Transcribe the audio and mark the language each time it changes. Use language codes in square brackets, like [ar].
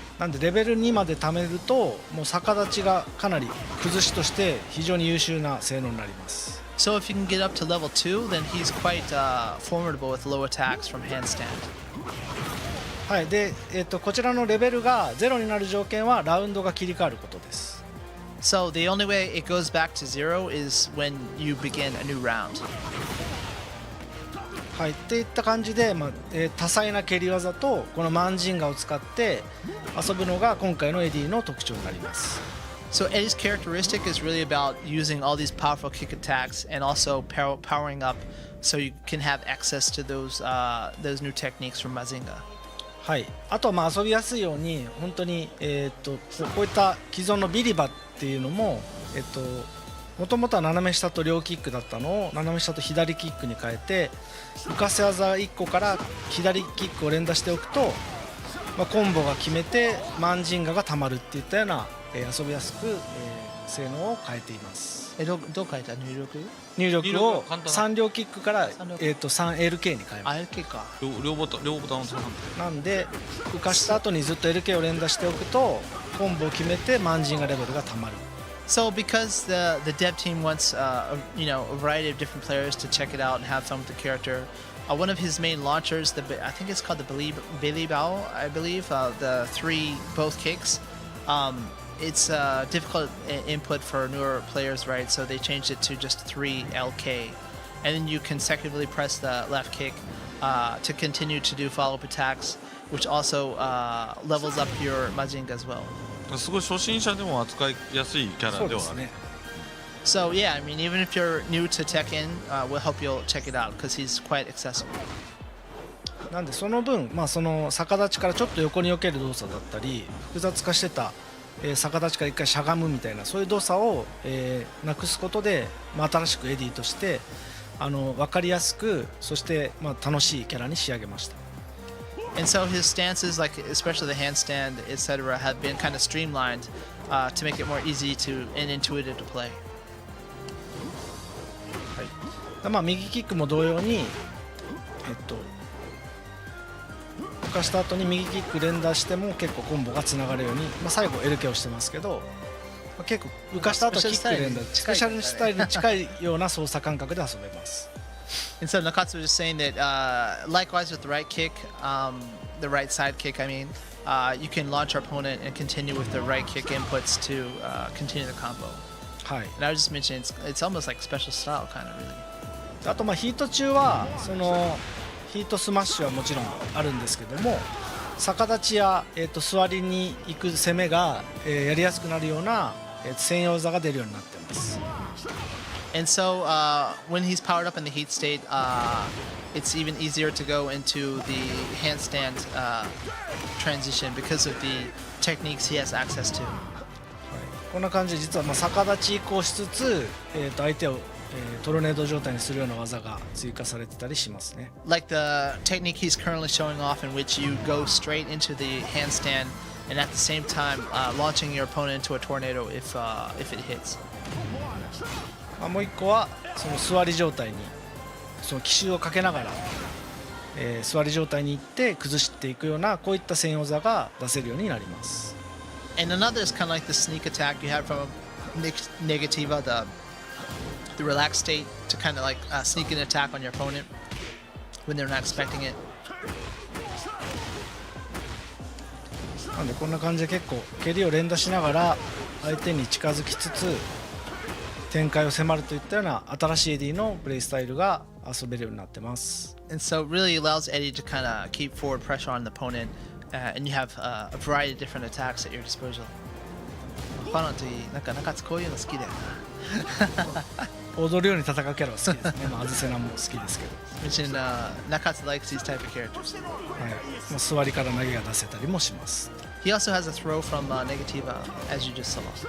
[ja] なんでレベル2まで貯めるともう逆立ちがかなり崩しとして非常に優秀な性能になります。 [en] So if you can get up to level 2, then he's quite formidable with low attacks from handstand. [ja] はい、で、こちらのレベルが0になる条件はラウンドが切り替わることです。 [en] So the only way it goes back to 0 is when you begin a new round. [ja] はい、っていった感じで、多彩な蹴り技とこのマンジンガを使って遊ぶのが今回のエディの特徴になります。 [en] So Eddie's characteristic is really about using all these powerful kick attacks and also powering up so you can have access to those new techniques from Mazinga. [ja] はい、あとは遊びやすいように本当に、こういった既存のビリバっていうのももともとは斜め下と両キックだったのを斜め下と左キックに変えて浮かせ技1個から左キックを連打しておくと、コンボが決めてマンジンガがたまるっていったような、遊びやすく、性能を変えています。どう変えた？入力を3両キックから、3LK に変えます。 LK か。両ボタンを押さなんで浮かした後にずっと LK を連打しておくとコンボを決めてマンジンガレベルがたまる。 [en] So because the dev team wants a variety of different players to check it out and have fun with the character, one of his main launchers, I think it's called the Billy Bao, I believe, the 3 both kicks. It's a difficult input for newer players, right? So they changed it to just 3 LK, and then you consecutively press the left kick to continue to do follow-up attacks, which also levels up your Majinga as well. [ja] すごい初心者でも扱いやすいキャラではある。 [en] So yeah, I mean, even if you're new to Tekken, we'll help you check it out because he's quite accessible. [ja] なんでその分、その逆立ちからちょっと横に避ける動作だったり複雑化してた、逆立ちから一回しゃがむみたいなそういう動作を、なくすことで、新しくエディとして分かりやすくそして、楽しいキャラに仕上げました。 [en] And so his stances, like especially the handstand, etc., have been kind of streamlined to make it more easy and intuitive to play. [ja] まあ右キックも同様に浮かした後に右キック連打しても結構コンボがつながるように、まあ、最後 LK をしてますけど、まあ、結構浮かした後キック連打スペシャルスタイルに近いような操作感覚で遊べます。 [en] And so Nakatsu was just saying that likewise with the right kick, the right side kick, I mean, you can launch our opponent and continue with the right kick inputs to continue the combo. [ja] はい、 [en] And I was just mentioning it's almost like special style kind of really. [ja] あとまあヒート中はそのヒートスマッシュはもちろんあるんですけども、逆立ちや、座りに行く攻めが、やりやすくなるような、専用技が出るようになっています。 [en] And so when he's powered up in the heat state, it's even easier to go into the handstand transition because of the techniques he has access to. [ja] こんな感じで実はまあ逆立ち移行しつつ、相手を、トルネード状態にするような技が追加されてたりしますね。 [en] Like the technique he's currently showing off in which you go straight into the handstand and at the same time launching your opponent into a tornado if it hits. [ja] まあもう一個はその座り状態にその奇襲をかけながら、座り状態に行って崩していくようなこういった専用技が出せるようになります。 [en] And another is kind of like the sneak attack you have from Negativa, the relaxed state to kind of like sneak an attack on your opponent when they're not expecting it. [ja] なんでこんな感じで結構蹴りを連打しながら相手に近づきつつ展開を迫るといったような新しい AD のプレイスタイルが遊べるようになってます。 [en] And so it really allows Eddie to kind of keep forward pressure on the opponent, and you have a variety of different attacks at your disposal. [ja] パノンといい、なんか中津こういうの好きだよな。踊るように戦うキャラは好きですね。まあアズセナも好きですけど。 [en] Mentioned Nakatsu likes these type of characters. [ja] はい。まあ座りから投げが出せたりもします。 [en] He also has a throw from Negativa, as you just saw.